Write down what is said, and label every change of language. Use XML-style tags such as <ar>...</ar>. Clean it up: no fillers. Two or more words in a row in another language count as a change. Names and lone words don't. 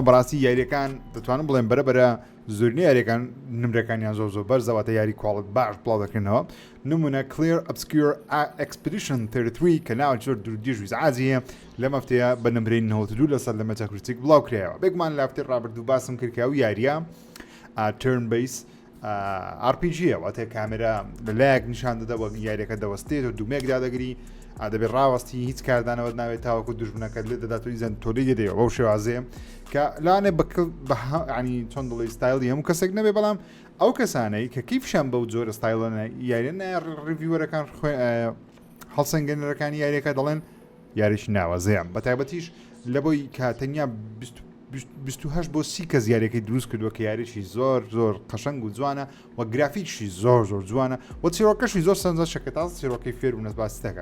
<ckb>بەڕاستی یاریەکان دەتوانم بڵێن بەرەبەرە زۆرینەی یاریەکان نمرەکانیان زۆر بەرزەواتە یاری کواڵت باش بڵاو دەکردنەوە. نمونە Clear Obscure Expedition 33 کە ناوە زۆر دوودیژ ویزعازیە لەم هەفتەیە بە نمرەی 92 لەسەر لە مەتاکریتیک بڵاوکرایەوە. بێگومان لە هەفتەی ڕابردوو باسم کردکە و یاریە</ckb> <en>turn based RPG</en> <ckb>واتە کامێرا لەلایەک نیشان دەدا وەک یاریەکە دەوەستێت و دوومێک دادەگری، دەبێت ڕاوەستی هیچ کاردانەوە ناوێت تاوەکو دژمنەکەت لێ دەداتۆی زەن تۆلی دەدەوە بەو شێوازەیە کە لاانێ ینی چۆن دڵی ستایلی هەموو کەسێک نەبێ، بەڵام ئەو کەسانەی کە کیفشان بەو جۆرە ستایلەنە یاریە ڕیڤیوەرەکان هەڵسەنگێنەرەکانی یاریەکە دەڵێن یاریش ناوەزەیە، بە تایبەتیش لە بۆی کاتەنیا 28 بۆ 30 کەس یاریەکەی دروست کردووە کە یاریشی زۆر قەشەنگ و جوانە و گرافیکشی زۆر جوانە و چیرۆکەشی زۆر سەنجە شەکە تا چیرۆکەی فێر و نەسباسی دەکە.</ckb>